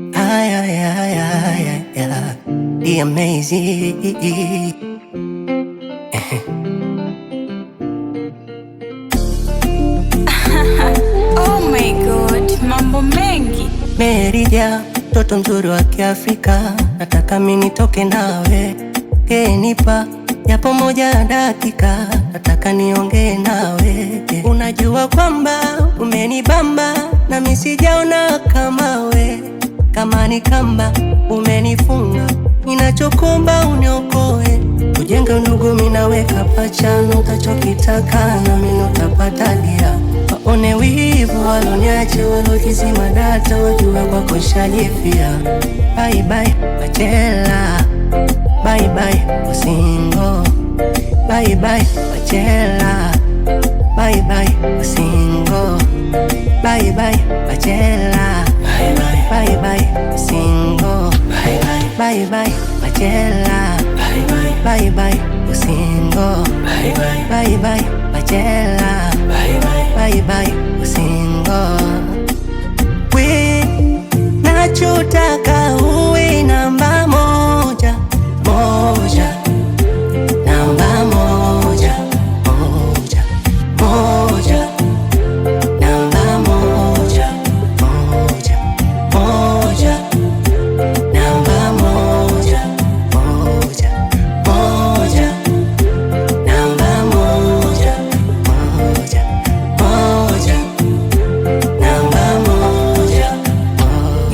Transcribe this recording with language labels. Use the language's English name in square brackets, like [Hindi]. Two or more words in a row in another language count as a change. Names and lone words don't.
[English] The amazing. Oh my God, [Swahili] mambo mengi. Merija, mtoto mzuri wa Kiafrika, nataka mimi nitoke nawe. Nipa japo moja dakika, nataka niongee nawe. Unajua kwamba umenibamba na mimi sijaona kama we. Kama ni kamba umenifunga, ninachokuomba uniokoe. Tujenge ndugu mimi nawe kapachano, utachokitaka na mimi utapatagia. Waone wivu waloniache, walokizima data, wajue kwako nishajifia. [English] Bye bye Bachela, bye bye Usingo, bye bye Bachela, bye bye Usingo, bye bye Bachela, bye bye Usingo, bye bye Bachela, bye bye Usingo, bye bye Bachela, bye bye Usingo. [Swahili] We nachotaka uwe namba moja moja, namba moja moja moja, namba moja moja moja, namba moja moja moja, namba moja moja moja, namba moja moja.